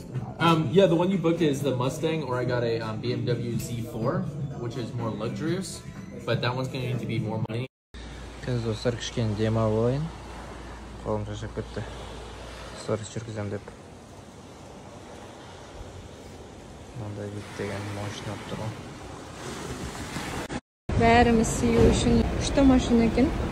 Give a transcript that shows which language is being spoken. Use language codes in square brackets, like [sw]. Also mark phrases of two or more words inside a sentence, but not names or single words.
[en] yeah, the one you booked is the Mustang, or I got a BMW Z4, which is more luxurious, but that one's going to need to be more money. [kk] Қазір достар кішкене демалып алайын. Қолым шашып кетті. Сторис жүргізем деп. Мынандай вид деген машина алып тұрмын. Бәріміз сүйу үшін күшті машина екен.